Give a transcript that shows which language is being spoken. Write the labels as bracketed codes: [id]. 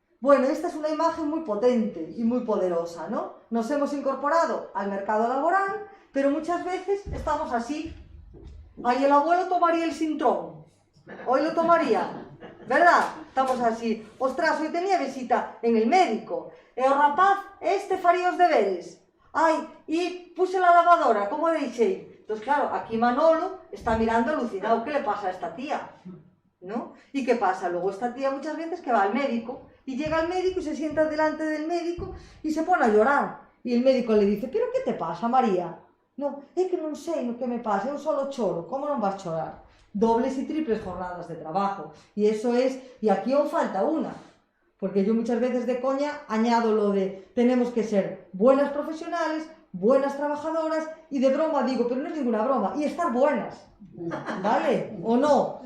[es] Bueno, esta es una imagen muy potente y muy poderosa, ¿no? Nos hemos incorporado al mercado laboral, pero muchas veces estamos así. Ay, el abuelo tomaría el sintrón, hoy lo tomaría, ¿verdad? Estamos así. Ostras, hoy tenía visita en el médico. [gl] E o rapaz, faría os deberes. [es] Ai, e puse la lavadora, [gl] como deixei? [es] Entonces, claro, aquí Manolo está mirando alucinado. ¿Qué le pasa a esta tía? ¿No? ¿Y qué pasa? Luego esta tía muchas veces que va al médico y llega al médico y se sienta delante del médico y se pone a llorar. Y el médico le dice, ¿pero qué te pasa, María? [gl] No, é que non sei o que me pasa, eu solo choro. Como non vas chorar? [es] Dobles y triples jornadas de trabajo. Y eso es, y aquí aún falta una. Porque yo muchas veces de coña añado lo de tenemos que ser buenas profesionales, buenas trabajadoras y de broma digo, pero no es ninguna broma, y estar buenas, ¿vale? ¿O no?